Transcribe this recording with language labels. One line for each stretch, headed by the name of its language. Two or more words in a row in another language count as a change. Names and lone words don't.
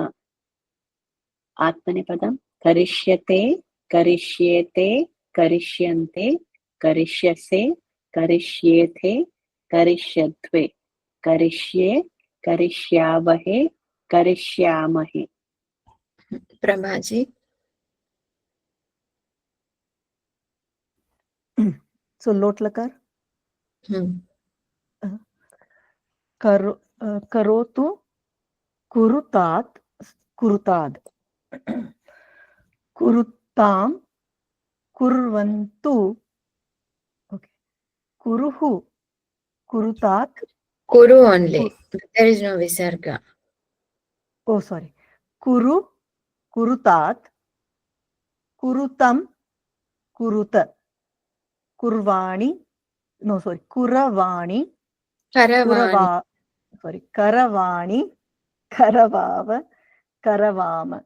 Sanskrit: आत्मनेपदं करिष्यते, करिष्येते, करिष्यन्ते, करिष्यसे, करिष्येथे, करिष्यध्वे, करिष्ये, करिष्यावहे, करिष्यामहे.
English: Prabha ji. So
Sanskrit: लोट् लकार. करोतु, कुरुतात्, कुरुतात्. कुरुताम्, कुर्वन्तु. Okay. कुरु, कुरुतात्.
English: Kuru only. There is no visarga. Oh, sorry.
Sanskrit: कुरु, कुरुतात्. कुरुताम्, कुरुत. Kurvani. No,
English: sorry. Kuravani.
Sanskrit: Karavani. करवाणि, करवाव, करवाम.